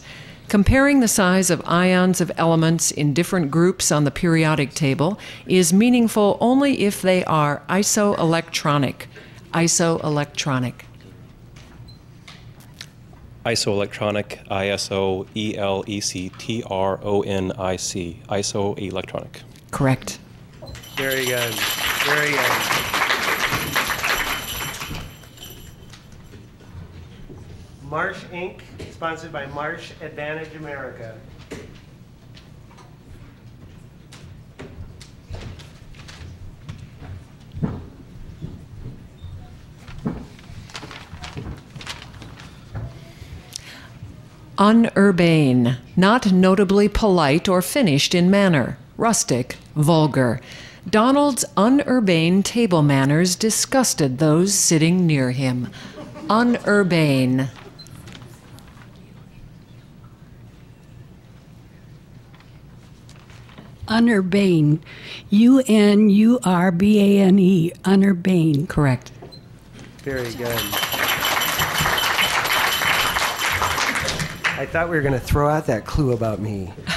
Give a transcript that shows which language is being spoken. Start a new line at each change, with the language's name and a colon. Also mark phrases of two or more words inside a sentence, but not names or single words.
English: Comparing the size of ions of elements in different groups on the periodic table is meaningful only if they are isoelectronic. Isoelectronic. Isoelectronic, I-S-O-E-L-E-C-T-R-O-N-I-C. Isoelectronic. Correct. Very good. Very good. Marsh Inc., sponsored by Marsh Advantage America. Unurbane, not notably polite or finished in manner. Rustic, vulgar. Donald's unurbane table manners disgusted those sitting near him. Unurbane. Unurbane. U-N-U-R-B-A-N-E. Unurbane. Correct. Very good. I thought we were going to throw out that clue about me.